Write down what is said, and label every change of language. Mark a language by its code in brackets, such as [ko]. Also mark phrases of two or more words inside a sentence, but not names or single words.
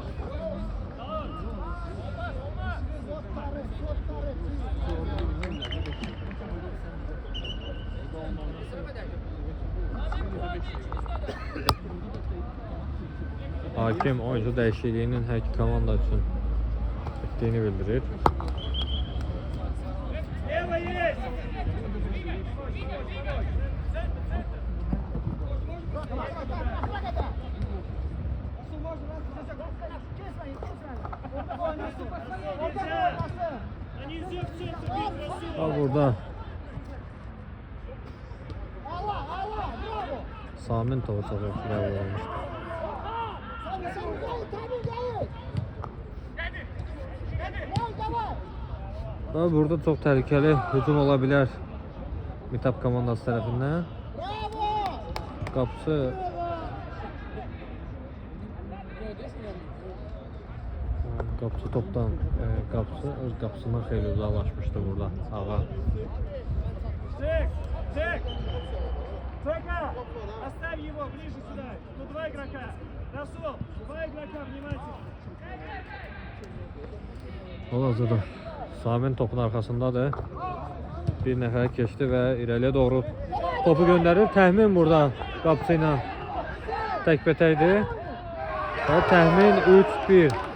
[az] Hakim oyuncu dəyişikliyinin hər iki komanda üçün etdiyini bildirir. [ru] Лево есть! Они все в центр бить, Расул! [tr] Burada Samin topu çok etkili olmuş. Burada çok tehlikeli hücum olabilir Mitap komandası tarafından. [az] Qapısı topdan qapısı öz qapısından xeyli uzaqlaşmışdı burada ağa. [ru] Джек! Джек! Джека! Оставь его ближе сюда! Ну, два игрока! Расул! Два игрока, внимательно! [az] Hal-hazırda Samin topun arkasındadır. Bir nəfər keçdi və irəliyə doğru topu göndərir. Təxmin burada qapısı ilə təkbətəkdir. Və təxmin 3-1.